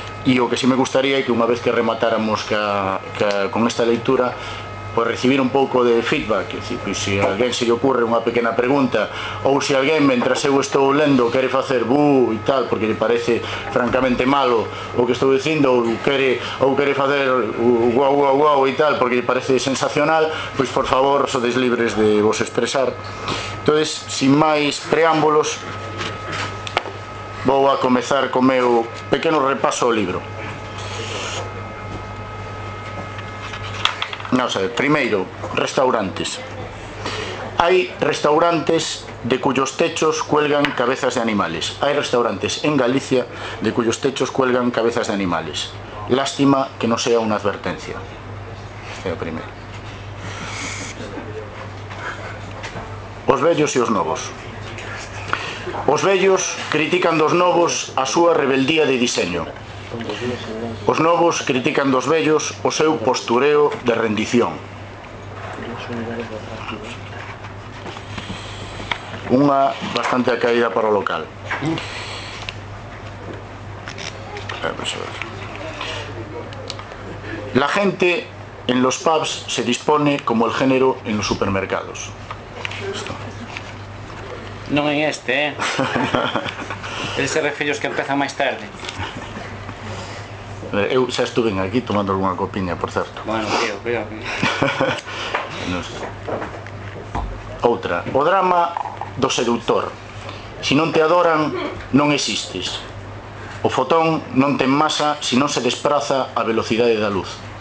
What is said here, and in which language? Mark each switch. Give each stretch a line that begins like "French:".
Galician: e o que si me gustaría é que unha vez que rematáramos con esta leitura, pois recibir un pouco de feedback, é dicir, pois, se alguén se lle ocurre unha pequena pregunta, ou se alguén, mentre eu estou lendo, quere facer bú e tal, porque lle parece francamente malo o que estou dicindo, ou quere facer guau, guau, guau e tal, porque lle parece sensacional, pois, por favor, sodes libres de vos expresar. Entonces, sin máis preámbulos, vou a comezar co meu pequeno repaso ao libro. Non sei, primeiro, restaurantes.
Spanish: Hai restaurantes de cuyos techos cuelgan cabezas de animales. Hai restaurantes en Galicia de cuyos techos cuelgan cabezas de animales.
Galician: Lástima que non sea unha advertencia. É o primeiro. Os vellos e os novos. Os vellos critican dos novos a súa rebeldía de diseño. Os novos critican dos vellos o seu postureo de rendición. Unha bastante acaída para o local.
Spanish: La gente en los pubs se dispone como el género en los supermercados.
Galician: Non en este, eh? Ese refiro que empeza máis tarde. Eu xa estuve aquí tomando alguna copiña, por certo. Bueno, tío. Outra. O drama do seductor. Si non te adoran, non existes. O fotón non ten masa si non se desplaza a velocidade da luz.